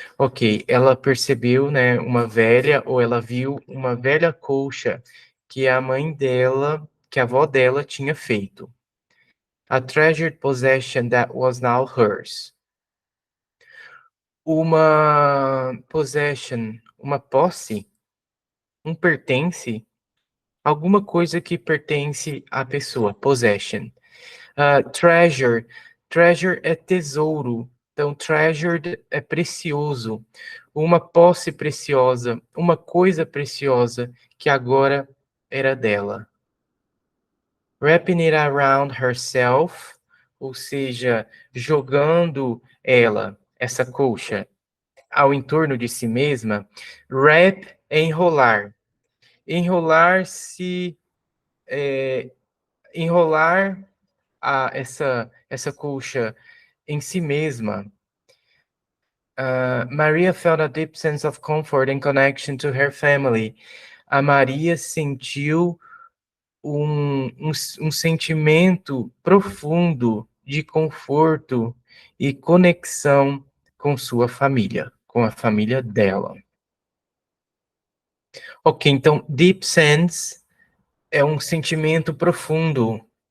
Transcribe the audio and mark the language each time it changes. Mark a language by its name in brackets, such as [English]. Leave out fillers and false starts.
[Portuguese] Ok, ela percebeu, né, uma velha, ou ela viu uma velha colcha que a mãe dela, que a avó dela tinha feito. [English] A treasured possession that was now hers. [Portuguese] Uma possession, uma posse, um pertence, alguma coisa que pertence à pessoa, possession. Treasure, treasure é tesouro, então treasured é precioso, uma posse preciosa, uma coisa preciosa que agora era dela. [English] Wrapping it around herself, [Portuguese] ou seja, jogando ela, essa colcha, ao entorno de si mesma. Wrap é enrolar. Enrolar-se, enrolar essa colcha em si mesma. [English] Maria felt a deep sense of comfort and connection to her family. [Portuguese] A Maria sentiu um sentimento profundo de conforto e conexão com sua família, com a família dela. Ok, então, deep sense é um sentimento profundo.